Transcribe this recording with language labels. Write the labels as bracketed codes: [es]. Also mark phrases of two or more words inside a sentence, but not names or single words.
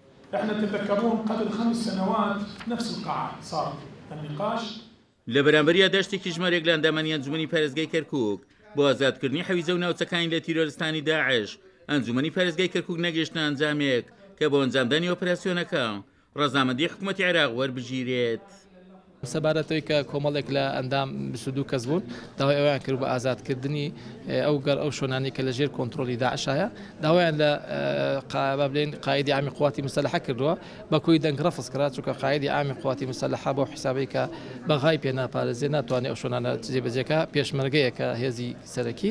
[ar] احنا تتذكرون قبل 5 سنوات نفس القاعة صار النقاش [ckb] لە بەرامبەریە دەشتێکی ژمارەیەک لە ئەندامانی ئەنجومەنی پارێزگای کەرکووک بۆ ئازادکردنی حەویجە و ناوچەکانی لە تیرۆریستانی داعش ئەنجومەنی پارێزگای کەرکووک نەگەیشتە ئەنجامێک کە بۆ ئەنجامدانی ئۆپەراسیۆنەکە ڕەزامەندی حکوومەتی عێراق وەربژیرێت. سەبارەتەوەی کە کۆمەڵێک لە ئەندام 22 کەس بوون داوای ئەویان کرد بە ئازادکردنی ئەو شۆنانی کە لە ژێر کۆنتترۆلی داعشایە داوایان لە بڵێن قایدی عامی قواتی مسلحە کردووە بەکوی دەنگ ڕەفزکرا چونکە قایدی عامی قواتی مسلحە بۆ حسابی کە بەغای پێ ناپارێزێ ناتوانێت ئەو شۆنانە جێبەجێکە پێشمەرگەیەکە هێزی سەرەکی